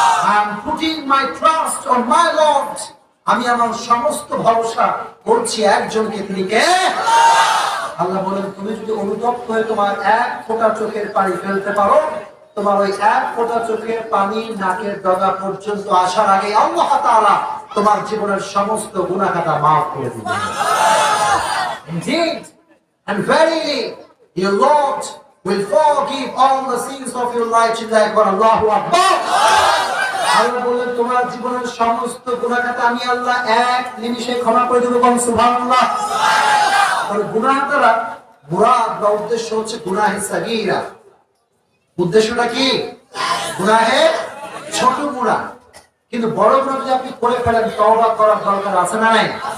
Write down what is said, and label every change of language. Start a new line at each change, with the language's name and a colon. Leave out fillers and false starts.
English: I am putting my trust on my Lord,
Bangla: আমি আমার সমস্ত ভরসা করছি একজনকে, তিনি কে? আল্লাহ বলেন তুমি যদি অনুতপ্ত হয়ে তোমার এক ফোঁটা চোখের পানি ফেলতে পারো, তোমার ওই এক ফোঁটা চোখের পানি নাকের ডগা পর্যন্ত আসার আগে আল্লাহ তাআলা তোমার জীবনের সমস্ত গুনাহ খাতা মাফ করে দিবেন।
English: Indeed and verily your Lord will forgive all the sins of your life.
Arabic: Allahu Akbar.
Bangla: আল্লাহ বলেন তোমার জীবনের সমস্ত গুনাহ খাতা আমি আল্লাহ এক নিমিষে ক্ষমা করে দেব। সুবহানাল্লাহ। তাহলে গুনাহ দ্বারা মুরাদ বা উদ্দেশ্য হচ্ছে গুনাহে সাগীরা। উদ্দেশ্যটা কি? গুনাহে ছোট গুনাহ। কিন্তু বড় গুনাহ যদি আপনি করে ফেলেন তওবা করার দরকার আছে না নাই?